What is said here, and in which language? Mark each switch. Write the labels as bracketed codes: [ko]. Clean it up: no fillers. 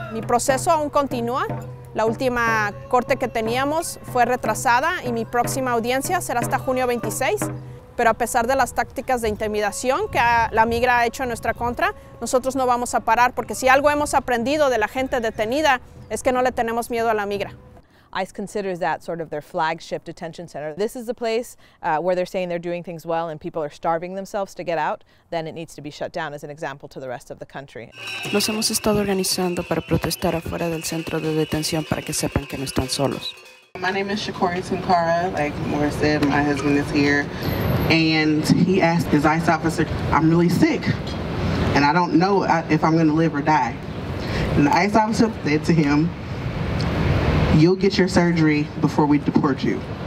[es] Mi proceso aún continúa. La última corte que teníamos fue retrasada y mi próxima audiencia será hasta junio 26. Pero a pesar de las tácticas de intimidación que la Migra ha hecho en nuestra contra, nosotros no vamos a parar, porque si algo hemos aprendido de la gente detenida es que no le tenemos miedo a la Migra. [en] ICE considers that sort of their flagship detention center. This is the place where they're saying they're doing things well and people are starving themselves to get out, then it needs to be shut down as an example to the rest of the country. [es] Nos hemos estado organizando para protestar afuera del centro de detención para que sepan que no están solos. [en] My name is Tunkara. Like Maura said, my husband is here, and he asked his ICE officer, "I'm really sick, and I don't know if I'm going to live or die." And the ICE officer said to him, "You'll get your surgery before we deport you."